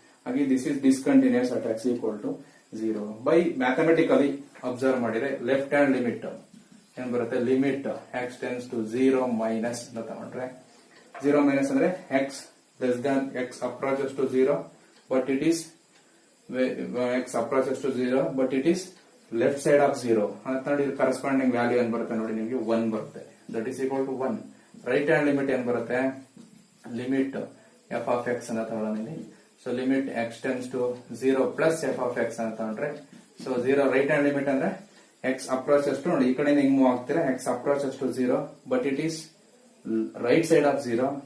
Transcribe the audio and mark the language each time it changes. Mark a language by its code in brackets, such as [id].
[en] ಹಾಗೆ this is discontinuous at x equal to 0. [kn] By mathematically observe ಮಾಡಿದ್ರೆ [en] left hand limit [kn] ಏನ್ ಬರುತ್ತೆ, [en] limit x tends to 0 minus [kn] ಅಂತ ತಗೊಂಡ್ರೆ, [en] 0 minus ಅಂದ್ರೆ x less than x approaches to 0 but it is x approaches to 0 but it is left side of 0 [kn] ಅಂತ ನೋಡಿ. Corresponding value ಏನ್ ಬರುತ್ತೆ ನೋಡಿ ನಿಮಗೆ 1 ಬರುತ್ತೆ. [en] That is equal to 1. Right hand limit [kn] ಏನ್ ಬರುತ್ತೆ, [en] limit f of x [kn] ಅಂತ ತಗೊಳ್ಳೋಣ. [en] so limit x tends to 0 plus f of x [kn] ಅಂತ ತಗೊಂಡ್ರೆ, [en] so 0 right hand limit ಅಂದ್ರೆ x approaches to, [kn] ನೋಡಿ ಈ ಕಡೆ ಹಿಂಗ್ ಮೂವ್ ಆಗ್ತೀರಾ, [en] X approaches to 0 but it is right side of 0.